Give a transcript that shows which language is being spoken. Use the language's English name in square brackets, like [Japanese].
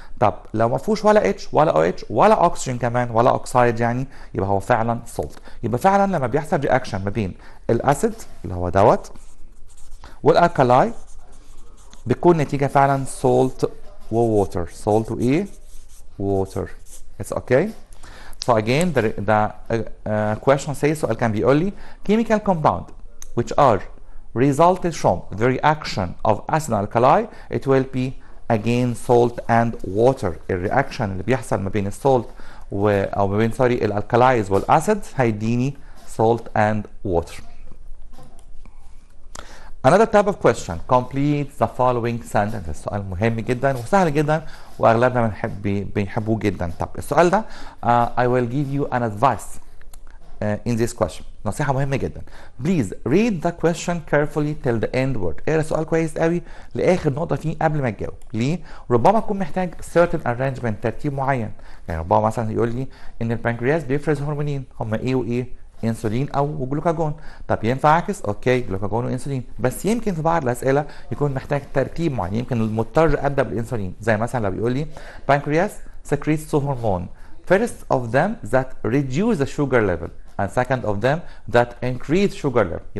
[Arabic] طب لو ما فيهوش ولا اتش ولا او اتش ولا اكسجين كمان ولا اوكسايد يعني يبقى هو فعلا سولت. يبقى فعلا لما بيحصل رياكشن ما بين الاسيد اللي هو دوت والالكالاي بتكون نتيجه فعلا سولت ووتر. سولت وايه؟ ووتر. [English] It's okay. So again the question says [Arabic] سؤال كان بيقول لي [English] chemical compound which are resulted from the reaction of acid and alkali it will be again salt and water. [Arabic] الرياكشن اللي بيحصل ما بين السولت او ما بين سوري الالكالايز والاسيد هيديني [English] salt and water. Another type of question. Complete the following sentence. [Arabic] السؤال مهم جدا وسهل جدا واغلبنا بنحبوه جدا. طب السؤال ده [English] I will give you an advice in this question. [Arabic] نصيحة مهمة جدا. [English] Please read the question carefully till the end word. [Arabic] اقرا السؤال كويس قوي لآخر نقطة فيه قبل ما تجاوب. ليه؟ ربما تكون محتاج [English] certain arrangement [Arabic] ترتيب معين. يعني ربما مثلا يقول لي إن البنكرياس بيفرز هرمونين هما إيه وإيه؟ انسولين او جلوكاجون. طب ينفع اعكس؟ اوكي جلوكاجون وانسولين. بس يمكن في بعض الاسئله يكون محتاج ترتيب معين، يمكن المضطر ابدا بالانسولين، زي مثلا لو بيقول لي [English] pancreas secretes two hormone first of them that reduce the sugar level and second of them that increase sugar level.